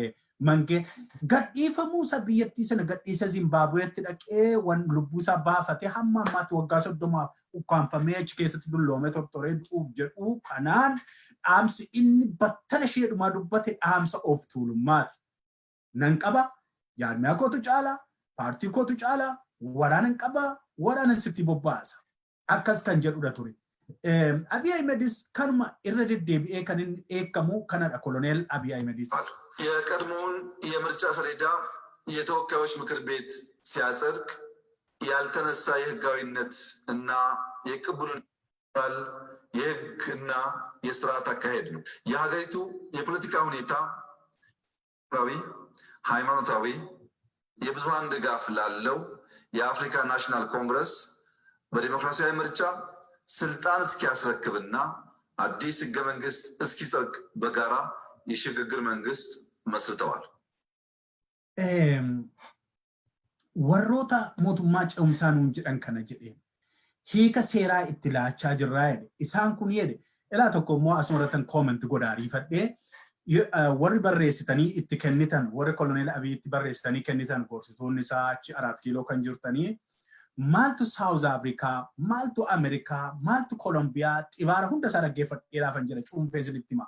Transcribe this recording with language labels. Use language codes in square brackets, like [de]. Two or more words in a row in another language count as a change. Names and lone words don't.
[om] Mange gadhiifamuu isa biyyattii sana gadhiisa Zimbaabuweetti dhaqee waan lubbuu isaa baafatee hamma ammaatti waggaa 30 ukkaanfamee achi keessatti dulloomee tortoree du'uuf jedhu kanaan dhaamsi inni battala isheedhumaa dubbate dhaamsa of tuulummaati. Nan qaba jaarmiyaa kootu caala paartii kootu caala waraana hin qaba waraana sitti bobbaasa akkas kan jedhudha ture. Abiy Ahmedis kanuma irra deddeebi'ee kan inni eekamu kanadha koloneel Abiy Ahmedis. [am] የቀድሞውን የምርጫ ሰሌዳ የተወካዮች ምክር ቤት ሲያጸድቅ ያልተነሳ የህጋዊነት እና የቅቡልን የህግና የስርዓት አካሄድ ነው። የሀገሪቱ የፖለቲካ ሁኔታ ሃይማኖታዊ የብዙሃን ድጋፍ ላለው የአፍሪካ ናሽናል ኮንግረስ በዲሞክራሲያዊ ምርጫ ስልጣን እስኪያስረክብና አዲስ ህገ መንግስት እስኪጸድቅ በጋራ የሽግግር መንግስት መስርተዋል። [om] ወሮታ mootummaa ce'umsaa nuun jedhan kana jedheen hiika seeraa itti laachaa jirraa jedhe isaan kun jedhe ilaa tokko immoo asumarratan comment godhaarii fadhee warri barreessitanii itti kennitan warri koloneel Abiy itti barreessitanii kennitan gorsitoonni isaa achi 4 kiiloo kan jirtanii maaltu South Africa maaltu America maaltu Colombia xibaara hunda isaa dhaggeeffadhee laafan jedha cuunfee sinitti hima.